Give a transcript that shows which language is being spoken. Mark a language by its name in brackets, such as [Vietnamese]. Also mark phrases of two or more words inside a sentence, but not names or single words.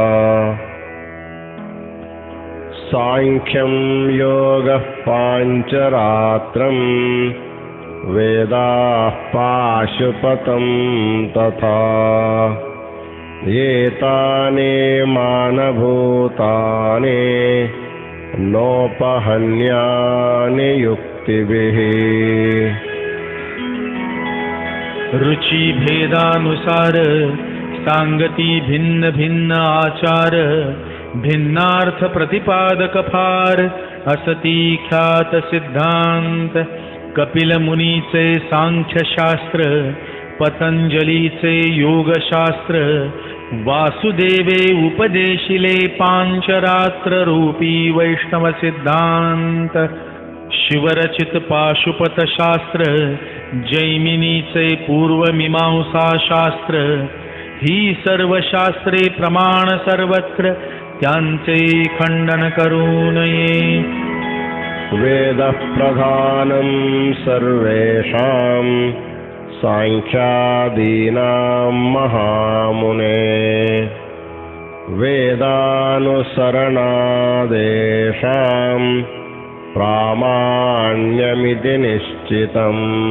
[Sanskrit] सांख्यं योगः पांचरात्रं वेदाः पाशुपतं तथा एतानि मानभूतानि नोपहन्यानि युक्तिभिः। [Marathi] रुचि भेदानुसार सांगती भिन्न भिन्न आचार भिन्नार्थ प्रतिपादक फार असती ख्यात सिद्धांत। कपिल मुनीचे सांख्य शास्त्र पतंजलीचे योगशास्त्र वासुदेवे उपदेशिले पांचरात्र रूपी वैष्णव सिद्धांत। शिवरचित पाशुपत शास्त्र जैमिनीचे पूर्वमीमांसा शास्त्र ही सर्व शास्त्रे प्रमाण सर्वत्र त्यांचे खंडन करू नये। [Sanskrit] वेदः प्रधानं सर्वेषां सांख्यादीनां महामुने वेदानुसरणादेशां प्रामाण्यमिति निश्चितम्।